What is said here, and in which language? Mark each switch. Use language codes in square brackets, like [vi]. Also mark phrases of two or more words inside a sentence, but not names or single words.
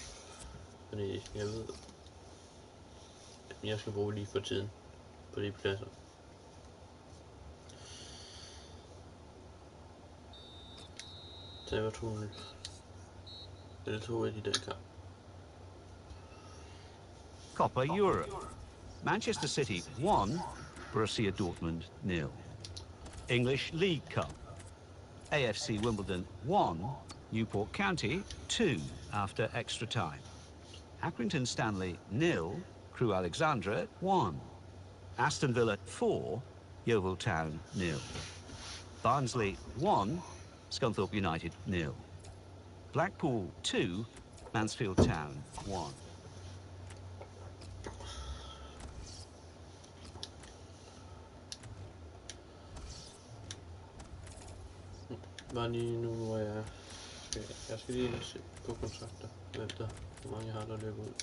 [da] Fordi jeg ved, at jeg skal bruge lige for tiden på de pladser. Det var 2-0. Eller 2-1 i den kamp. Copa Europe. Manchester City 1, Borussia Dortmund 0. [en] English League Cup. AFC Wimbledon 1, Newport County 2 after extra time. Accrington Stanley 0, Crewe Alexandra 1. Aston Villa 4, Yeovil Town 0. Barnsley 1, Scunthorpe United 0. Blackpool 2, Mansfield Town 1. [da] Bare lige nu, hvor jeg skal lige se på kontrakter, hvem der, hvor mange jeg har, der løber ud.